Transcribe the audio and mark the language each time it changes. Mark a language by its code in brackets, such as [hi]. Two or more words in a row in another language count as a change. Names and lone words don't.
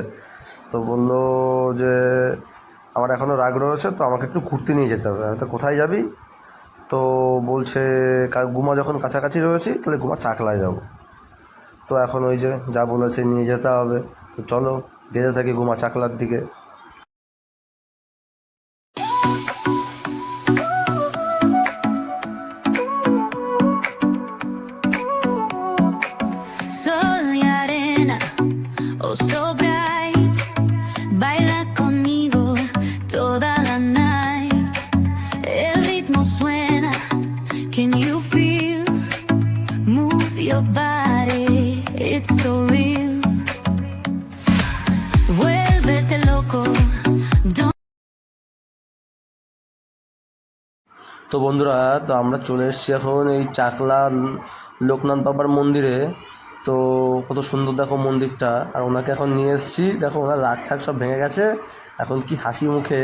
[bn] তো বললো যে আমার এখনও রাগ রয়েছে, তো আমাকে একটু ঘুরতে নিয়ে যেতে হবে। তো কোথায় যাবি? তো বলছে গুমা যখন কাছাকাছি রয়েছি, তাহলে গুমা চাকলায় যাব। তো এখন ওই যে যা বলেছে নিয়ে যেতে হবে, তো চলো যেতে থাকি গুমা চাকলার দিকে। [es] Sol y arena, [en] oh so bright, [es] baila conmigo toda la night. El ritmo suena, [en] can you feel? Move your body, it's so real. [es] Vuélvete loco, don't. [bn] তো বন্ধুরা, তো আমরা চলে এসেছি এখন এই চাকলা লোকনাথ বাবার মন্দিরে। তো কত সুন্দর দেখো মন্দিরটা, আর ওনাকে এখন নিয়ে এসেছি, দেখো ওনার রাগ ঠাক সব ভেঙে গেছে, এখন কি হাসি মুখে।